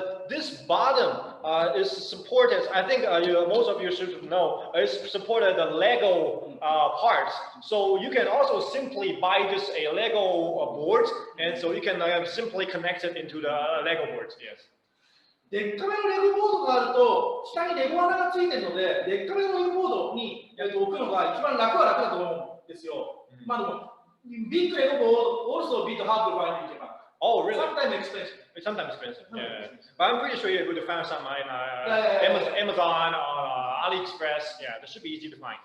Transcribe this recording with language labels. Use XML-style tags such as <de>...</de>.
<en>This bottom is supported. I think most of you should know. It's supported the Lego parts. So you can also simply buy just a Lego board, and so you can simply connect it into the Lego boards. Yes.</en> <ja>でっかめのレゴボードがあると、下にレゴ穴がついてるので、でっかめのレゴボードに置くのが一番楽だと思うんですよ。まあでも、ビッグレゴボード</ja> <en>also a bit hard to find in Japan. Oh, really? Sometimes expensive. Sometimes expensive. Yeah. But I'm pretty sure you're able to find some in Amazon or AliExpress. Yeah, that should be easy to find.</en>